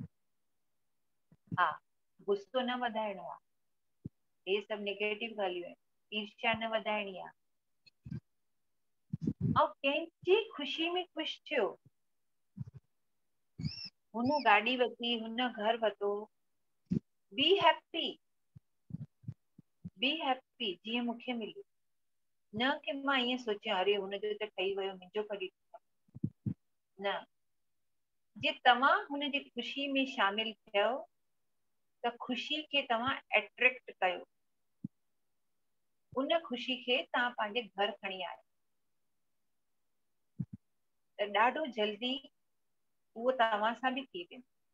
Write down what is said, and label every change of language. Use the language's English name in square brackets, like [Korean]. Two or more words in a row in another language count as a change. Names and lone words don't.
[Sindhi] हा, गुस्सो न वधाइणो आहे, हे सभु नेगेटिव ॻाल्हियूं आहिनि, ईर्ष्या न वधाइणी आहे। ऐं कंहिंजी ख़ुशी में ख़ुशि थियो। हुन गाॾी वरिती, हुन घर वरितो, [English] be happy, be happy जीअं मूंखे मिलियो। [Sindhi] न कि मां ईअं सोचियां अरे हुनजो त ठही वियो, मुंहिंजो कॾहिं ठहंदो। न, जे तव्हां हुन जी ख़ुशी में शामिल थियो त ख़ुशी खे तव्हां एट्रैक्ट कयो, उन ख़ुशी खे तव्हां पंहिंजे घर खणी आयो त ॾाढो जल्दी उहो तव्हां सां बि थी वेंदो।